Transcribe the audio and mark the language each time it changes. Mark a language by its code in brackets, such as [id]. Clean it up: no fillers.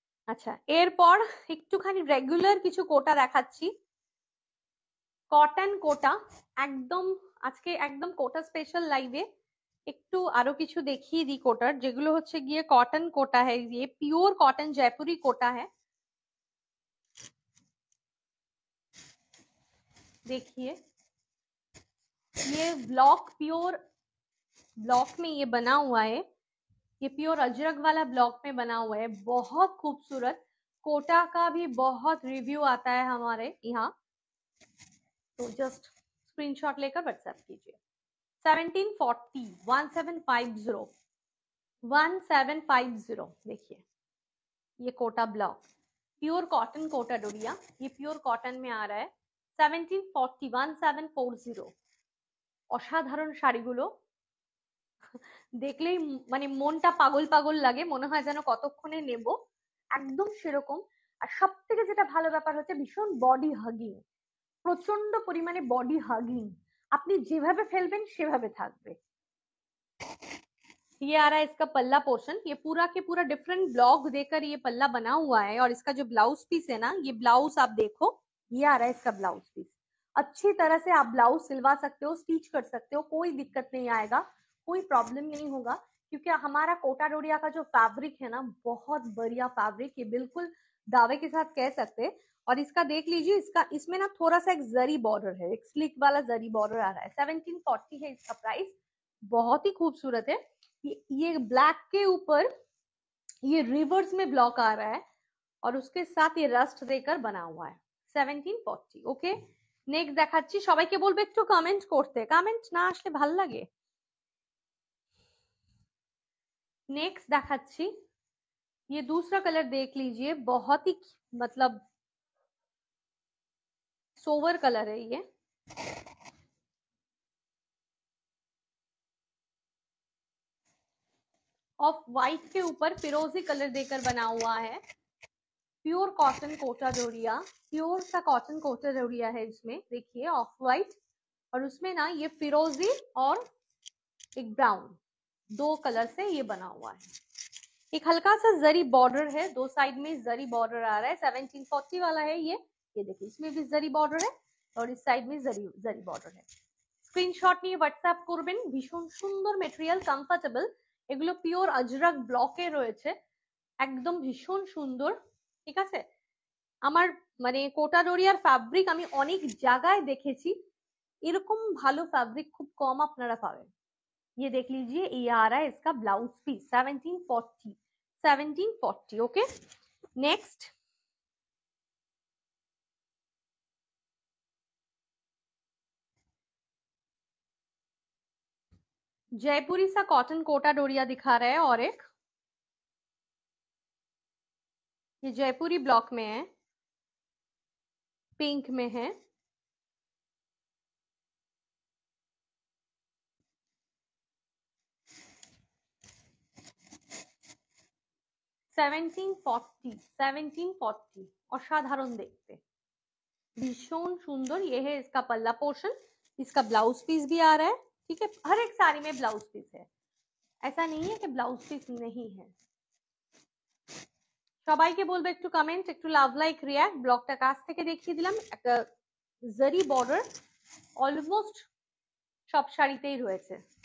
[bn] আচ্ছা, এরপর একটুখানি রেগুলার কিছু কোটা দেখাচ্ছি। কটন কোটা, একদম আজকে একদম কোটা স্পেশাল লাইভে একটু আরো কিছু দেখিয়ে দিই কোটার, যেগুলো হচ্ছে গিয়ে কটন [hi] कोटा है। ये प्योर कॉटन जयपुरी कोटा है। देखिए, ये ब्लॉक प्योर ब्लॉक में ये बना हुआ है। ये प्योर अजरक वाला ब्लॉक में बना हुआ है, बहुत खूबसूरत। कोटा का भी बहुत रिव्यू आता है हमारे यहाँ, तो जस्ट स्क्रीनशॉट लेकर व्हाट्सएप कीजिए। 1740 1750 1750। देखिए, ये Kota block pure cotton Kota Doria, ये प्योर कॉटन में आ रहा है। 1740 1740। [bn] অসাধারণ শাড়িগুলো দেখলেই মানে মনটা পাগল পাগল লাগে, মনে হয় যেন কতক্ষণে নেব, একদম সেরকম। আর সব থেকে যেটা ভালো ব্যাপার হচ্ছে ভীষণ বডি হাগিং, প্রচন্ড পরিমাণে বডি হাগিং, আপনি যেভাবে ফেলবেন সেভাবে থাকবে। [hi] ये आ रहा है इसका पल्ला पोर्शन, ये पूरा के पूरा डिफरेंट ब्लॉक देकर ये पल्ला बना हुआ है। और इसका जो ब्लाउज पीस है ना, ये ब्लाउज आप देखो, ये आ रहा है इसका ब्लाउज पीस। अच्छी तरह से आप ब्लाउज सिलवा सकते हो, स्टिच कर सकते हो, कोई दिक्कत नहीं आएगा, कोई प्रॉब्लम नहीं होगा, क्योंकि हमारा कोटा डोरिया का जो फैब्रिक है ना, बहुत बढ़िया फैब्रिक, ये बिल्कुल दावे के साथ कह सकते हैं। और इसका देख लीजिए, इसका इसमें ना थोड़ा सा एक जरी बॉर्डर है, एक स्लिक वाला जरी बॉर्डर आ रहा है। 1740 है इसका प्राइस, बहुत ही खूबसूरत है। ये ब्लैक के ऊपर ये रिवर्स में ब्लॉक आ रहा है और उसके साथ ये रस्ट देकर बना हुआ है। 1740। [bn] ओके, नेक्स्ट দেখাচ্ছি। সবাইকে বলবো একটু কমেন্ট করতে, কমেন্ট না আসলে ভালো লাগে। [hi] नेक्स्ट [bn] দেখাচ্ছি, [hi] ये दूसरा कलर देख लीजिए, बहुत ही मतलब सोवर कलर है ये। ऑफ व्हाइट के ऊपर फिरोजी कलर देकर बना हुआ है। Pure cotton Kota Doria, pure सा कॉटन कोटा डोरिया है इसमें। देखिए, ऑफ व्हाइट और उसमें ना ये फिरोजी और एक ब्राउन, दो कलर से ये बना हुआ है। एक हल्का सा जरी बॉर्डर है, दो साइड में जरी बॉर्डर आ रहा है। 1740 वाला है ये देखिए, इसमें भी जरी बॉर्डर है और इस साइड में जरी बॉर्डर है। [bn] স্ক্রিনশট নিয়ে হোয়াটসঅ্যাপ করবেন। ভীষণ সুন্দর মেটেরিয়াল, কমফোর্টেবল। এগুলো পিওর আজরাক ব্লকে রয়েছে, একদম ভীষণ সুন্দর। ঠিক আছে, আমার মানে কোটা ডোরিয়ার ফ্যাব্রিক আমি অনেক জায়গায় দেখেছি, এরকম ভালো ফ্যাব্রিক খুব কম আপনারা পাবেন। [hi] ये देख लीजिए, ये आ रहा है इसका ब्लाउज पीस। 1740 1740। ओके, नेक्स्ट जयपुरी सा कॉटन कोटा डोरिया दिखा रहा है। और एक ये जयपुरी ब्लॉक में है, पिंक में है। [en] Seventeen forty. [bn] असाधारण देखते, भीषण सुंदर। [hi] ये है इसका पल्ला पोर्शन, इसका ब्लाउज पीस भी आ रहा है। ठीक है, हर एक साड़ी में ब्लाउज पीस है, ऐसा नहीं है कि ब्लाउज पीस नहीं है। [bn] সবাইকে বলবো একটু কমেন্ট, একটু লাভ লাইক রিয়াক্ট। ব্লগটা কাছ থেকে দেখিয়ে দিলাম, একটা জারি বর্ডার অলমোস্ট সব শাড়িতেই রয়েছে।